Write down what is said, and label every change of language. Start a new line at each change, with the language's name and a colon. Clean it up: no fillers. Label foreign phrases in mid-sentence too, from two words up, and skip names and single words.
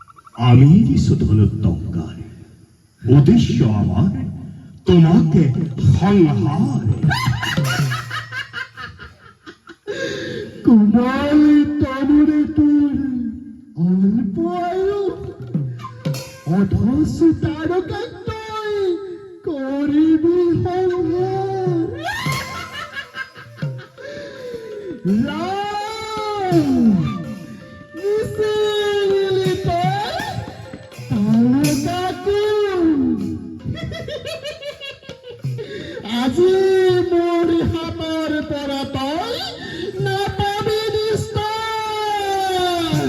Bangla: আমি দিছো ধনুত্তঙ্কার, উদ্দেশ্য আমার তোমাকে সংহার। কোমল তনুরে তোর অল্প আয়ু, অথচ তারকা তুই করিবি সংহার।
Assamese: নিশিলি তই তারকাকু, আজি মোৰ হাতৰ পৰা তই নাপাবি নিস্তাৰ।